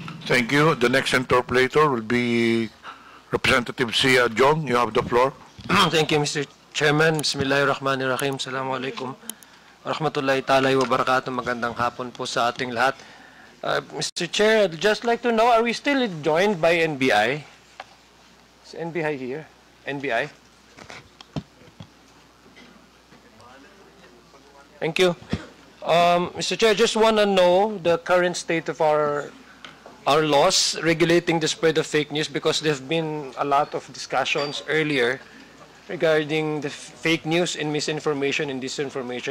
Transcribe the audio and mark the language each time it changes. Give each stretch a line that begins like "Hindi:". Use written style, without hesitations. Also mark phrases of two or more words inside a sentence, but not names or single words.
English: Thank you. The next interpolator will be Representative Sia Jong. You have the floor. Thank you, Mr. Chairman.
Arabic: بسم الله الرحمن الرحيم. السلام عليكم ورحمة الله تعالى وبركاته.
Filipino: Magandang hapon po sa ating lahat.
English: Mr. Chair, I'd just like to know, are we still joined by NBI? Is NBI here? NBI? Thank you. Mr. Chair, I just want to know the current state of our laws regulating the spread of fake news, because there have been a lot of discussions earlier regarding the fake news and misinformation and disinformation.